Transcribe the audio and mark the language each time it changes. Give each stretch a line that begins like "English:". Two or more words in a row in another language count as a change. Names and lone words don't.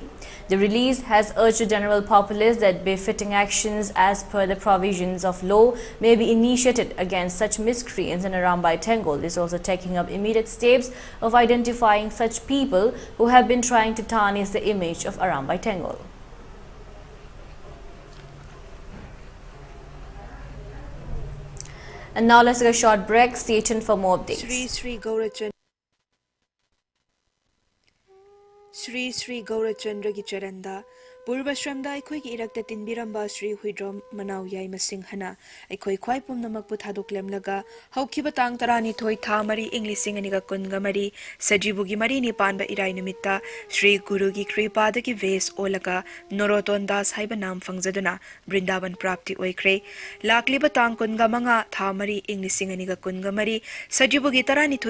English: The release has urged the general populace that befitting actions as per the provisions of law may be initiated against such miscreants, and Arambai Tenggol is also taking up immediate steps of identifying such people who have been trying to tarnish the image of Arambai Tenggol. And now let's take a short break. Stay tuned for more updates.
Manipuri: Sri Gaurachandra ki charanda Purvashramda aikoi ki irakta tinbiramba Sri Huidrom Manau Yai Masing Hana aikoi khwai pumnamak pu thadoklemlaga haukiba tang tarani thoi tha mari Englishing aniga kunga mari sajibu gi mari ni panba irai nimitta Sri Guru gi kripada ki ves olaga Noroton Das haiba nam fangjaduna Brindaban prapti oikre lakliba tang kunga manga tha mari Englishing aniga kunga mari sajibu gi tarani thoi